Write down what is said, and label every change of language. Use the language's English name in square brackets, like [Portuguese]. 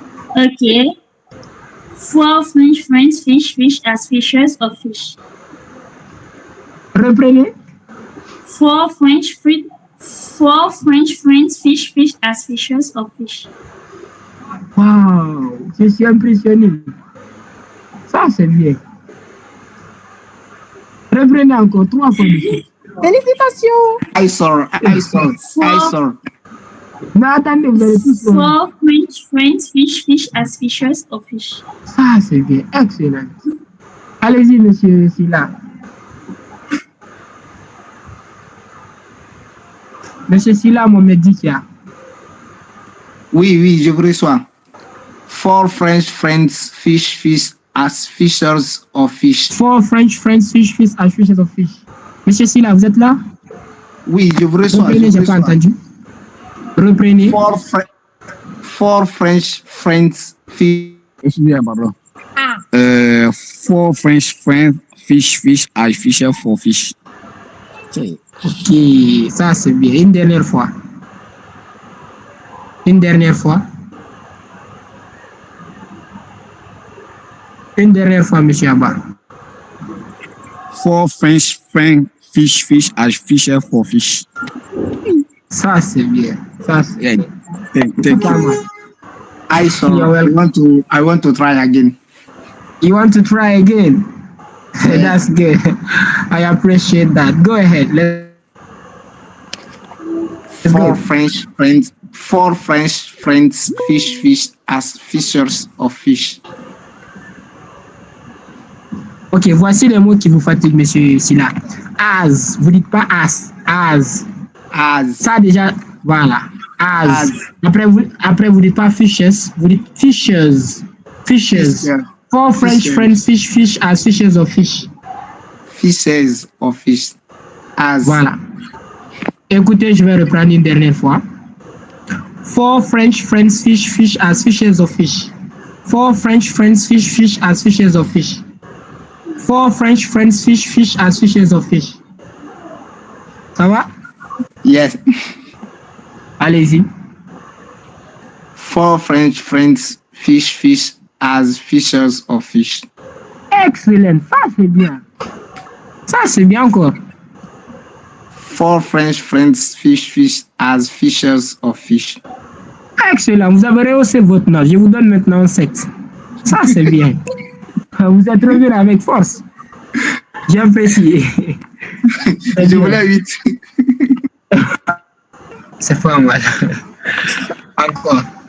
[English] Ok. 4 French friends fish as fishes of fish. [French] Reprenez. [English] 4 French friends fish as fishes of fish. [French] Wow, je suis impressionné. Ça, c'est bien. Reprenez encore 3 fois. Félicitations. [English] I saw. [French] Non, attendez, vous allez tous [English] 4 French friends fish as fishes of fish. [French] Ça, c'est bien. Excellent. Allez-y, monsieur Silla. Monsieur Silla, mon médicat. Oui, je vous reçois. [English] 4 French friends fish as fishers of fish. 4 French friends fish as fishes of fish. [French] Monsieur Silla, vous êtes là? Oui, je vous reçois. Reprenez, j'ai pas entendu. Reprenez. [English] 4 French friends fish. [French] Excusez-moi, pardon. [English] 4 French friends fish as fisher for fish. [French] Ok, ça c'est bien. Une dernière fois. Une dernière fois. Une dernière fois, monsieur Abba. [English] 4 French friends fish as fisher for fish. [French] Ça c'est bien. Ça c'est [English] Yeah. [French] bien. [English] Thank [French] Pas [English] you. [French] mal. [English] I saw. You're welcome. I want to try again. You want to try again? That's good. I appreciate that. Go ahead. Let's go. 4 French friends fish as fishers of fish. [French] Ok, voici les mots qui vous fatiguent, monsieur Silla. As, vous dites pas as. As. Ça déjà, voilà. As. Après vous dites pas fishes, vous dites fishers. [English] Fishes. 4 French friends fish as fishers of fish. Fishes of fish. As. [French] Voilà. Écoutez, je vais reprendre une dernière fois. [English] 4 French friends fish as fishers of fish. 4 French friends fish as fishers of fish. 4 French friends fish as fishers of fish. [French] Ça va? [English] Yes. [French] Allez-y. [English] 4 French friends fish as fishers of fish. [French] Excellent. Ça, c'est bien. Ça, c'est bien encore. [English] 4 French friends fish as fishers of fish. [French] Excellent. Vous avez rehaussé votre note. Je vous donne maintenant 7. Ça, c'est bien. Vous êtes revenu avec force. J'ai apprécié. Je voulais 8. C'est pas mal. Encore.